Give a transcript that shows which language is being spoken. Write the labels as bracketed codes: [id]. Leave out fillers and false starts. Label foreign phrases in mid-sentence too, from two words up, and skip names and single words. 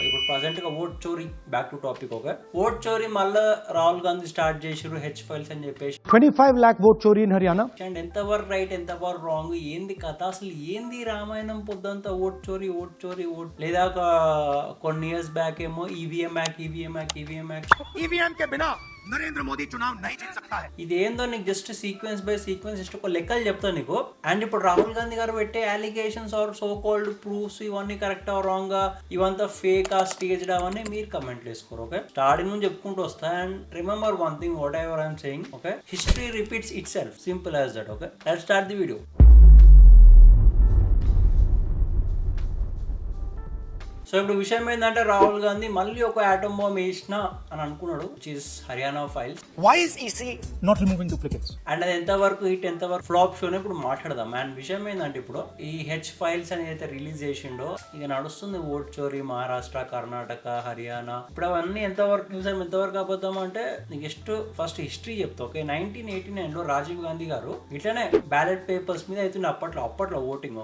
[te] ఇప్పుడు ప్రజెంట్ గా ఓట్ చోరీ, [en] back to topic. [te] ఓకే, ఓట్ చోరీ మళ్ళీ రాహుల్ గాంధీ స్టార్ట్ చేసారు [en] H files [te] అని చెప్పేసి. [en] 25 lakh vote చోరీ in Haryana. [te] అండ్ ఎంతవరకు రైట్ ఎంతవరకు రాంగ్, ఏంది కథ, అసలు ఏంది రామాయణం పొద్దంతా ఓట్ చోరీ ఓట్ చోరీ ఓట్. లేదా కొన్ని [en] years back [te] ఏమో [en] EVM act [hi] ఈవీఎం के बिना నరేంద్ర మోదీ चुनाव नहीं जीत सकता है. [te] ఇదేందో నీకు [en] just sequence by sequence just [te] ఒక లెక్కలు చెప్తాను నీకు. అండ్ ఇప్పుడు రాహుల్ గాంధీ గారు పెట్టే [en] allegations or so called proofs [te] ఇవన్నీ [en] correct wrong, [te] ఇవంతా [en] fake staged [te] అవన్నీ మీరు కమెంట్లు వేసుకోరు. ఓకే, స్టార్టింగ్ నుంచి చెప్పుకుంటూ వస్తా. [en] and remember one thing, whatever I'm saying, okay, history repeats itself, simple as that. okay, let's start the video. [te] సో ఇప్పుడు విషయం ఏంటంటే రాహుల్ గాంధీ మళ్ళీ ఒక [en] atom bomb [te] వేసిన అని అనుకున్నాడు, [en] which is Haryana files. Why is EC not removing duplicates? [te] అండ్ అది ఎంతవరకు హిట్ ఎంతవరకు [en] flop show [te] ఇప్పుడు మాట్లాడదాం. అండ్ విషయం ఏంటంటే ఇప్పుడు ఈ [en] H files [te] అని అయితే రిలీజ్ చేసిండో ఇక నడుస్తుంది ఓట్ చోరీ మహారాష్ట్ర, కర్ణాటక, హర్యానా. ఇప్పుడు అవన్నీ ఎంతవరకు నిజం ఎంతవరకు అబద్ధం అంటే నీకు [en] just first history [te] చెప్తా. ఓకే, 1989 లో రాజీవ్ గాంధీ గారు ఇట్లనే [en] ballot papers [te] మీద అవుతుంది అప్పట్లో ఓటింగ్.